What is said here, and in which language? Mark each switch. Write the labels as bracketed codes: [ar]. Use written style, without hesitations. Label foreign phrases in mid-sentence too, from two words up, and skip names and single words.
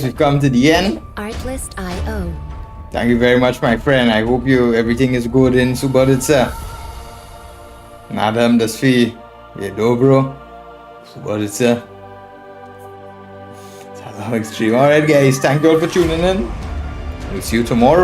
[en] We've come to the end. Artlist.io. Thank you very much, my friend. I hope everything is good in Subotica. [sr] Nadam dasfi je dobro. Subotica. [en] It's a long stream. Alright, guys. Thank you all for tuning in. We'll see you tomorrow.